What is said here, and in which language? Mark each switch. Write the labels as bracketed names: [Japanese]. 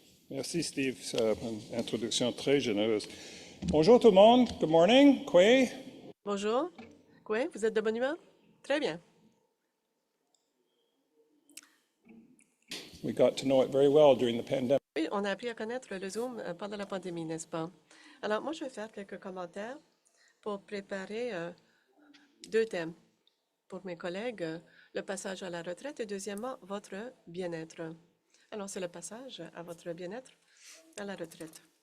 [French] Merci Steve, c'est une introduction très généreuse. Bonjour tout le monde, [English] good morning, [French] Kwe. Bonjour. Kwe, vous êtes de bonne humeur? Très bien. [English] We got to know it very well during the pandemic. [French] Oui, on a appris à connaître le Zoom pendant la pandémie, n'est-ce pas? Alors, moi, je vais faire quelques commentaires pour préparer 2 thèmes pour mes collègues, le passage à la retraite et deuxièmement, votre bien-être. Alors, c'est le passage à votre bien-être à la retraite.